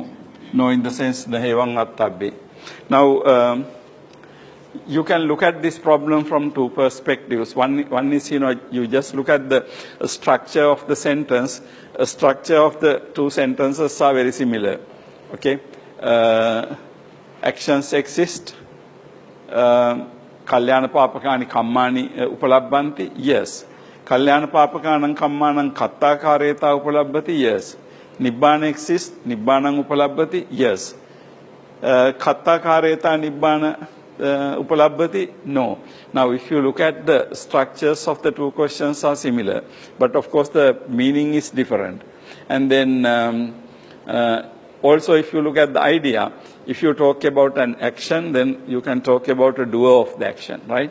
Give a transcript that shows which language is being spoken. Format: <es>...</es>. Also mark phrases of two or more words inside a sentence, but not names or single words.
<en>No, in the sense the</en> <pi>Nahevang vattabbe.</pi> <en>Now, you can look at this problem from two perspectives. One is, you just look at the structure of the sentence. The structure of the two sentences are very similar. Okay? Actions exist.</en> <pi>Kalyana Papakani Kammani upalabbanti?</pi> <en>Yes.</en> <pi>Kalyana Papakanam Kammanam Kathākareta upalabbati?</pi> <en>Yes. Nibbana exists?</en> <pi>Nibbanam upalabbati?</pi> <en>Yes.</en> <pi>Kathākareta Nibbana upalabbati?</pi> <en>No. Now, if you look at the structures of the two questions are similar, but of course the meaning is different. And then also if you look at the idea, if you talk about an action, then you can talk about a doer of the action, right?</en>